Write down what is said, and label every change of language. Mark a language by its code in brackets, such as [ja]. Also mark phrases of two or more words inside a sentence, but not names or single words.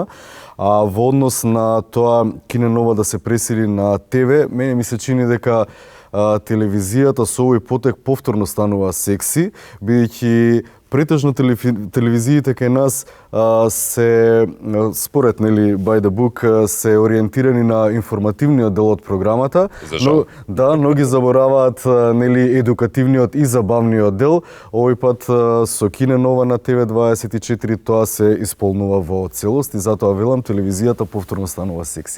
[mk] Во однос на тоа Киненова да се пресили на ТВ, мене ми се чини дека телевизијата со овој потек повторно станува секси, бидејќи претежно телевизиите кај нас се, според [en] by the book, [mk] се ориентирани на информативниот дел од програмата, но ги забораваат едукативниот и забавниот дел. Овој пат со Киненова на ТВ24 тоа се исполнува во целост и затоа велам, телевизијата повторно станува секси.